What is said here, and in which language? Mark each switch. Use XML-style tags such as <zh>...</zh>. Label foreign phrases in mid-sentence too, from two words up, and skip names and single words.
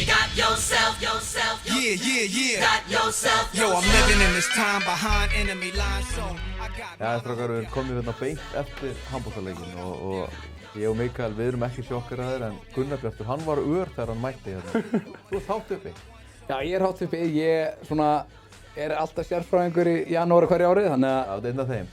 <en>Yo, I'm living in this time behind enemy lines, so I got.</en> <is>Já, strákar, við erum komin hérna beint eftir handboltaleikin og ég og Mikael, við erum ekki sjokkeraðir en Gunnar Bjartur, hann var ör þegar hann mætti hérna. Þú ert hátt uppi. Já, ég er hátt uppi. Ég er alltaf sérfræðingur í janúar hverju árið, þannig að... Já, þetta er einn af þeim.</is>